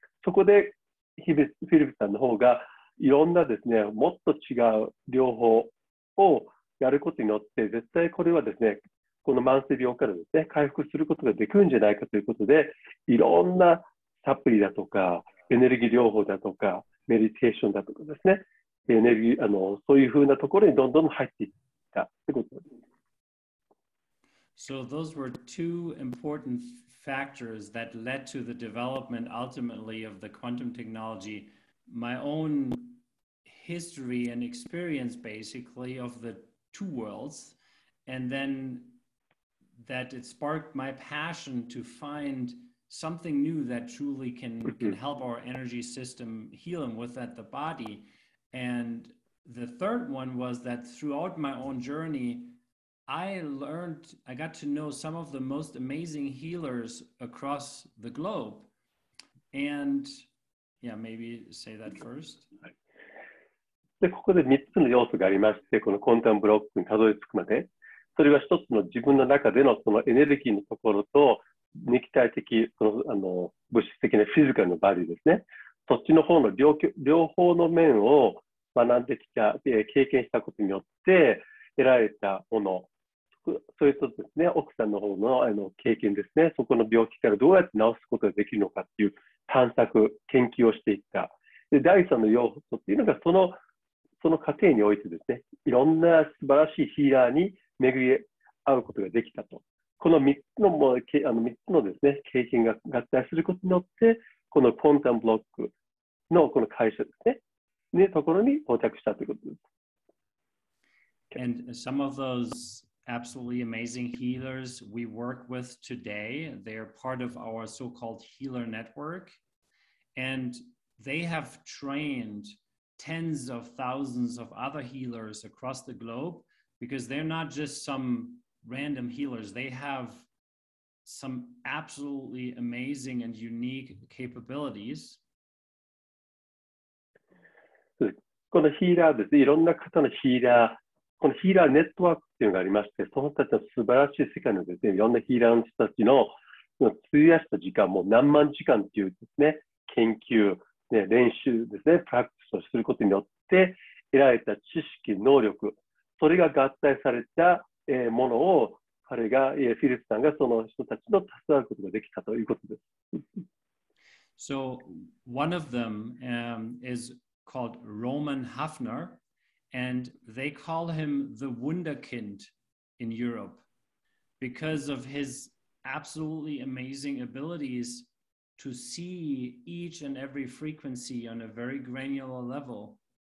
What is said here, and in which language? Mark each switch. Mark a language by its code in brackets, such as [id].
[ja] そこでフィリップさんの方がいろんなですね、もっと違う療法をやることによって、絶対これはですね、この慢性病からですね、回復することができるんじゃないかということで、いろんなサプリだとか、エネルギー療法だとか、メディテーションだとかですね、エネルギー、そういうふうなところにどんどん入っていったということです。 [en] So those were two important factors that led to the development ultimately of the quantum technology. My own history and experience basically of the two worlds, and then that it sparked my passion to find something new that truly can help our energy system heal and with that the body. And the third one was that throughout my own journey, I got to know some of the most amazing healers across the globe. And yeah, maybe say that first. [ja] で、ここで3つの要素がありまして、このコンタムブロックにたどり着くまで、それは一つの自分の中でのそのエネルギーのところと、肉体的、物質的なフィジカルのバリューですね。そっちの方の両方の面を学んできた、経験したことによって得られたもの、それとですね、奥さんの方の経験ですね、そこの病気からどうやって治すことができるのかっていう探索、研究をしていった。で、第3の要素っていうのがその過程においてですね、いろんな素晴らしいヒーラーに巡り合うことができたと。この3つのですね、経験が合体することによって、このコンタムブロックのこの会社ですね、ところに到着したということです。 [en] And some of those absolutely amazing healers we work with today, they are part of our so-called healer network, and they have trained tens of thousands of other healers across the globe, because they're not just some random healers. They have some absolutely amazing and unique capabilities. [ja] このヒーラーですね、いろんな方のヒーラこのヒーラーネットワークっていうのがありまして、その人たちの素晴らしい世界のですね、いろんなヒーラーの人たちの費やした時間、もう何万時間っていうですね、研究、ね、練習ですね、プラクティスをすることによって得られた知識、能力、それが合体されたものを彼が、フィリップさんがその人たちの助けることができたということです。 [en] So one of them is called Roman Hafner, and they call him the Wunderkind in Europe because of his absolutely amazing abilities to see each and every frequency on a very granular level.